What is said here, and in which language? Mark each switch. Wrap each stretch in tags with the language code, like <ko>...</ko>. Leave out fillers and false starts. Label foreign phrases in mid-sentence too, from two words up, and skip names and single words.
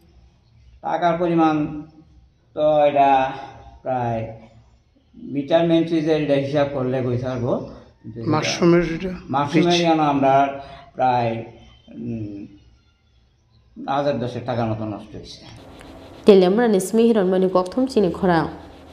<bn>টাকার পরিমাণ তো এটা প্রায় মিটার</bn> <en>main switch</en> <bn>এটা হিসাব করলে কইতে পারবো মাশরুমের আমরা প্রায় 1010 টাকার মতো নষ্ট হয়েছে</bn> <trp>telemra ni smi hiron mani kokthum chini khorang</trp>